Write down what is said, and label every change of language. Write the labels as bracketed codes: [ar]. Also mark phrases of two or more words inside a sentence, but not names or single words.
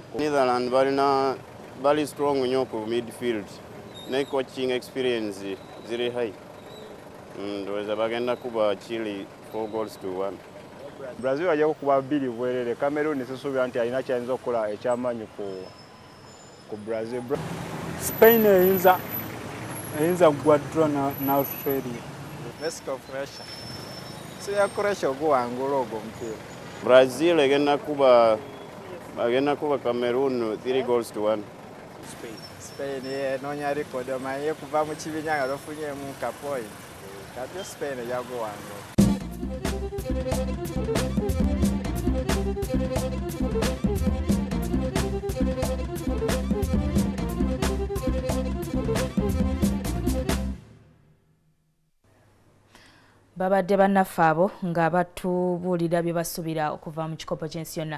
[lg] Netherlands bali strong nnyo ku midfield ne [en] coaching experience [lg] ziri high. Ndowooza bagenda kuba Chile 4-1. Brazil ajja kukuba 2 bwerere. Cameroon sisuubira nti alina kyayinza okukola ekyamanyi ku Brazil. Spain eyinza kugwa draw na Australia. Mexico Croatia. Ya Croatia oguwangula ogwo omupiira. Brazil agenda kuba Cameroon 3-1. Spain enoonya record omanye kuva mu kibiina nga bafunyemu ka point. Kati Spain yaguwangula. Babadde bannaffe abo nga batubuulira bye basuubira okuva mu kikopo ky'ensi yonna.